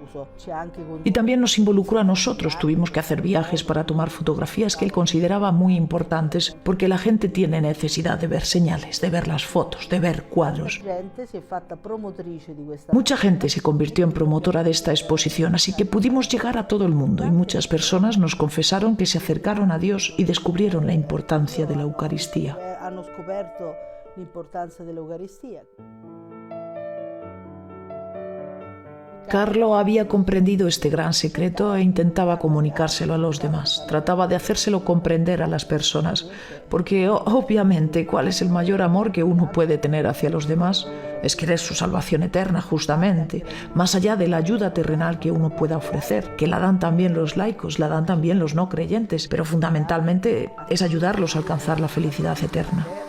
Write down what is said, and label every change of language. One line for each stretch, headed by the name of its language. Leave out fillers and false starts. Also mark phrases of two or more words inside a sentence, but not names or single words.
Spanish: Y también nos involucró a nosotros. Tuvimos que hacer viajes para tomar fotografías que él consideraba muy importantes, porque la gente tiene necesidad de ver señales, de ver las fotos, de ver cuadros. Mucha gente se convirtió en promotora de esta exposición, así que pudimos llegar a todo el mundo y muchas personas nos confesaron que se acercaron a Dios y descubrieron la importancia de la Eucaristía.
Italian: Hanno scoperto l'importanza dell'Eucaristia.
Spanish: Carlo había comprendido este gran secreto e intentaba comunicárselo a los demás. Trataba de hacérselo comprender a las personas, porque obviamente, ¿cuál es el mayor amor que uno puede tener hacia los demás? Es querer su salvación eterna, justamente, más allá de la ayuda terrenal que uno pueda ofrecer, que la dan también los laicos, la dan también los no creyentes, pero fundamentalmente es ayudarlos a alcanzar la felicidad eterna.